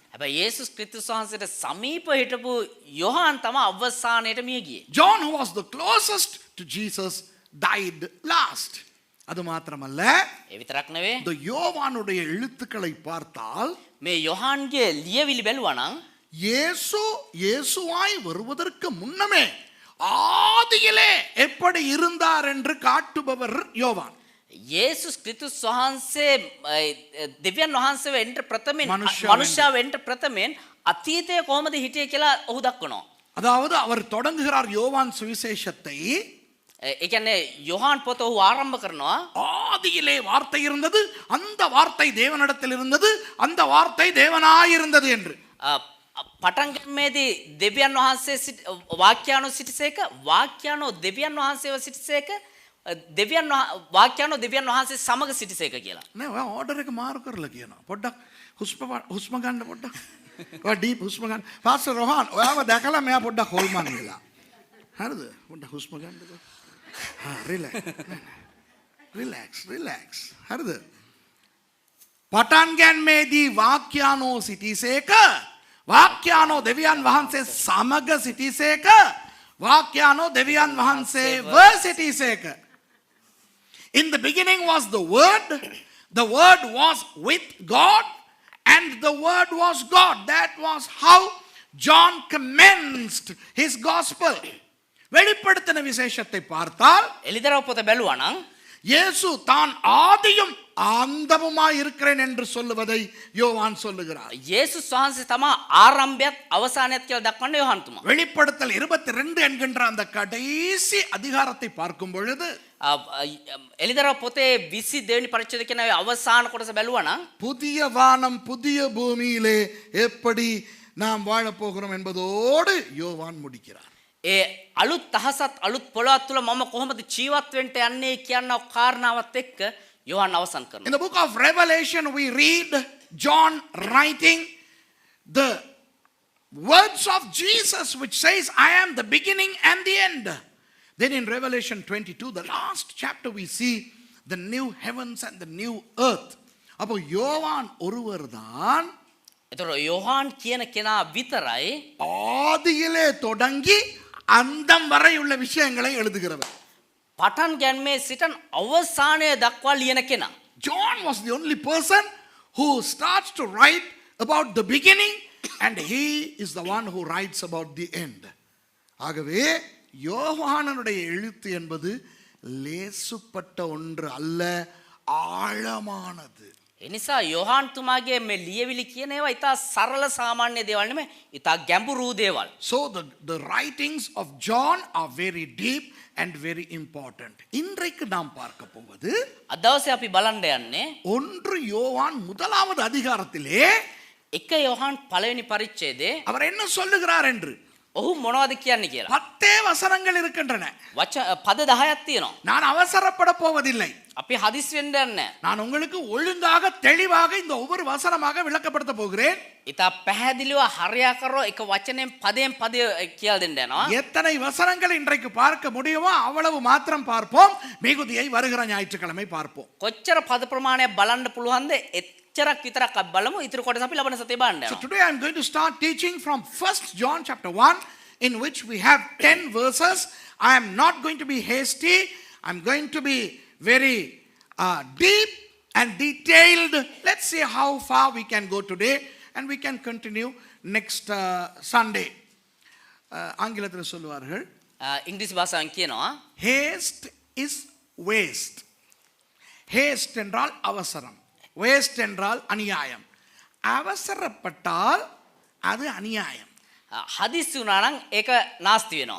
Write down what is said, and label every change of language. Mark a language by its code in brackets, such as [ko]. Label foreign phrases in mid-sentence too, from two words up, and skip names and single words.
[si] හැබැයි යේසුස් ක්‍රිස්තුස් වහන්සේට සමීප හිටපු යොහාන් තමයි අවසානයේට මිය ගියේ. [en] John, who was the closest to Jesus, died last. [ta] அது மாத்திரமல்ல, [si] ඒ විතරක් නෙවෙයි. [ta] இந்த யோவானுடைய எழுத்துக்களை பார்த்தால் [si] මේ යොහාන්ගේ ලියවිලි බැලුවා නම් [ta] இயேசுவாய் வருவதற்கு முன்னமே ஆதியிலே எப்படி இருந்தார் என்று காட்டுபவர் யோவான். [si] යේසුස් ක්‍රිස්තුස් වහන්සේ දෙවියන් වහන්සේව එන්න ප්‍රථමයෙන් මනුෂ්‍යව එන්න ප්‍රථමයෙන් අතීතයේ කොහොමද හිටියේ කියලා ඔහු දක්වනවා. [ta] அதாவது அவர் தொடங்குகிறார் யோவான் சுவிசேஷத்தை. [si] ඒ කියන්නේ යොහාන් පොත ඔහු ආරම්භ කරනවා. [ta] ஆதியிலே வார்த்தை இருந்தது, அந்த வார்த்தை தேவனிடத்தில் இருந்தது, அந்த வார்த்தை தேவனாய் இருந்தது என்று. [si] පටන් ගැනීමේදී දෙවියන් වහන්සේ වාක්‍යානෝ සිටිසේක, වාක්‍යානෝ දෙවියන් වහන්සේව සිටිසේක, වාක්‍යානෝ දෙවියන් වහන්සේ සමග සිටිසේක කියලා. නේ ඔය ඕඩර් එක මාරු කරලා කියනවා. පොඩ්ඩක් හුස්ම ගන්න පොඩ්ඩක්. ඔය ඩීප් හුස්ම ගන්න. පාස්ටර් රොහාන් ඔයාව දැකලා මෙයා පොඩ්ඩක් හොල්මන් වෙලා. හරිද? පොඩ්ඩක් හුස්ම ගන්නකෝ. රිලැක්ස්. හරිද? පටන් ගැනීමේදී වාක්‍යානෝ සිටිසේක, වාක්‍යානෝ දෙවියන් වහන්සේ සමග සිටිසේක, වාක්‍යානෝ දෙවියන් වහන්සේව සිටිසේක. [en] In the beginning was the Word was with God, and the Word was God. That was how John commenced his gospel. [ta] வெளிப்படுத்தின விசேஷத்தை பார்த்தால் [si] එලිදරව් පොත බැලුවා නම් [ta] இயேசு தான் ஆதியும் அந்தமுமாய் இருக்கிறேன் என்று சொல்லுவதை யோவான் சொல்லுகிறார். [si] යේසුස් වහන්සේ තමයි ආරම්භයත් අවසානයත් කියලා දක්වන්නේ යොහාන් තුමා. [ta] வெளிப்படுத்தல் 22 என்கின்ற அந்த கடைசி அதிகாரத்தை பார்க்கும் பொழுது [si] එලිදරව් පොතේ 22 වෙනි පරිච්ඡේදය කියන අවසාන කොටස බැලුවා නම් [ta] புதிய வானம் புதிய பூமியிலே எப்படி நாம் வாழப் போகிறோம் என்பதோடு யோவான் முடிக்கிறார். [si] ඒ අලුත් අහසත් අලුත් පොළොවත් තුල මම කොහොමද ජීවත් වෙන්න යන්නේ කියන කාරණාවත් එක්ක යොහාන් අවසන් කරනවා. [en] In the book of Revelation we read John writing the words of Jesus which says, I am the beginning and the end. Then in Revelation 22, the last chapter, we see the new heavens and the new earth. [ta] அப்போ யோவான் ஒருவர் தான் [si] එතකොට යොහාන් කියන කෙනා විතරයි [ta] ஆதியிலே தொடங்கி அந்தம் வரை உள்ள விஷயங்களை எழுதுகிறவர். [si] පටන් ගැනීමේ සිටන් අවසානය දක්වා ලියන කෙනා. [en] John was the only person who starts to write about the beginning, and he is the one who writes about the end. [ta] ஆகவே யோவானுடைய எழுத்து என்பது லேசுப்பட்ட ஒன்று அல்ல, ஆழமானது. [si] එනිසා යොහාන් තුමාගේ මේ ලියවිලි කියන ඒවා ඉතා සරල සාමාන්‍ය දේවල් නෙමෙයි ඉතා ගැඹුරු දේවල්. [en] So the writings of John are very deep and very important. [ta] இன்றைக்கு நாம் பார்க்க போவது [si] අද දවසේ අපි බලන්න යන්නේ [ta] 1 யோவான் முதலாவது அதிகாரத்திலே [si] එක යොහාන් පළවෙනි පරිච්ඡේදයේ [ta] அவர் என்ன சொல்லுகிறார் என்று. [si] ඔහු මොනවද කියන්නේ කියලා. [ta] 10 வசனங்கள் இருக்கின்றன. [si] පද 10ක් තියෙනවා. [ta] நான் அவசரப்பட போவதில்லை. [si] අපි හදිස් වෙන්න යන්නේ. [ta] நான் உங்களுக்கு ஒழுங்காக தெளிவாக இந்த ஒவ்வொரு வசனமாக விளக்கப்படுத்த போகிறேன். [si] ඉතා පැහැදිලිව හරියාකාරව එක වචනෙන් පදයෙන් පදය කියලා දෙන්න යනවා. [ta] எத்தனை வசனங்கள் இன்றைக்கு பார்க்க முடியுமோ அவ்வளவு மாத்திரம் பார்ப்போம். மிகுதியை வருகிற ஞாயிற்றுக்கிழமை பார்ப்போம். [si] කොච්චර පද ප්‍රමාණයක් බලන්න පුළුවන්ද එච්චරක් විතරක් අපි බලමු. ඊටු කොටස අපි ලබන සතියේ බලන්න [en] So [si] යනවා. [en] today I am going to start teaching from 1 John chapter 1 in which we have 10 verses. I am not going to be hasty. I am going to be very deep and detailed. Let's see how far we can go today and we can continue next Sunday. [ta] ஆங்கிலத்தில் சொல்லுவார்கள் [si] ඉංග්‍රීසි භාෂාවෙන් කියනවා [en] haste is waste. [ta] haste என்றால் அவசரம், waste என்றால் அநியாயம். அவசரப்பட்டால் அது அநியாயம். [si] හදිස්සි වුණා නම් ඒක නාස්ති වෙනවා.